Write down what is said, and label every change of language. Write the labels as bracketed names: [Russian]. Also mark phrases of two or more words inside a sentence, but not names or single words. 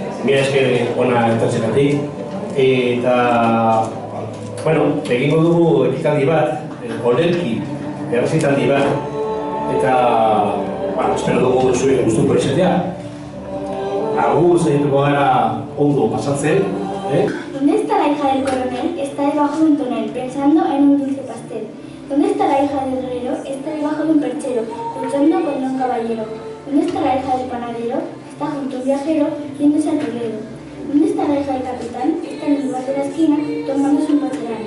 [Basque] mira esker ona etortzegatik. Eta, bueno, egingo dugu ekitaldi bat, olerki, errezitaldi bat, eta, bueno, espero dugu zuek gustuko izatea. Agur zaituko gara ondo pasatzen, [Spanish] ¿Dónde está la hija del coronel? Está debajo de un tonel, pensando en un dulce pastel. ¿Dónde está la hija del herrero? Está debajo de un perchero, luchando contra un caballero. ¿Dónde está la hija del panadero? Está junto a un viajero, yéndose a Toledo. ¿Dónde está la hija del capitán? Está en el lugar de la esquina, tomándose un patelán.